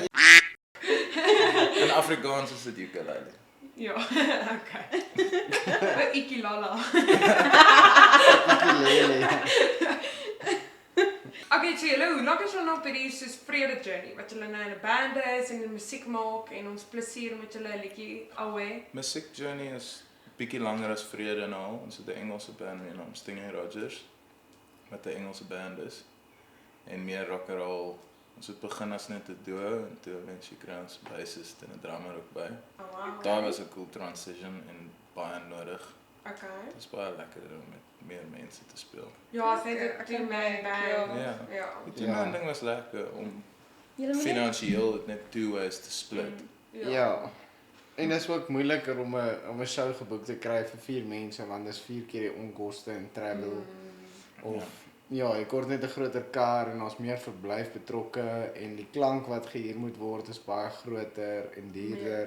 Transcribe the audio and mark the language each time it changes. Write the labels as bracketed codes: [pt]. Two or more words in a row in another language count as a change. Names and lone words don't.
[af] in Afrikaans is dit ukulele. Ja, okay. 'n Ikilala. Ukulele. Okay, so julle, hoe lank is julle nog by die soos vrede journey? Wat julle nou in 'n band is en musiek maak en ons plesier met julle 'n liedjie away. [en] Music journey [af] is bietjie langer as Vrede en al. Ons het 'n Engelse band met naam Stingray Rogers wat 'n Engelse band is en meer [en] rock and roll. [af] Ons het begin as net 'n duo en toe eventueel kry ons bassist en 'n drummer ook by. Oh, wow. Daar was 'n [en] cool transition [af] en baie nodig. Okay. Dit is baie lekker om met meer mense te speel. Ja, sê Okay, dit ek die kan man dink, band. ja. Ja. Die Ja. ding was lekker om Julle moet net finansiëel dit net [en] two ways [af] te split. Ja. En dit is ook moeiliker om 'n show geboek te kry vir 4 mense want dis 4 keer die onkoste en travel of ja, jy kort net 'n groter kar en ons meer verblyf betrokke en die klank wat gehuur moet word is baie groter en duurder.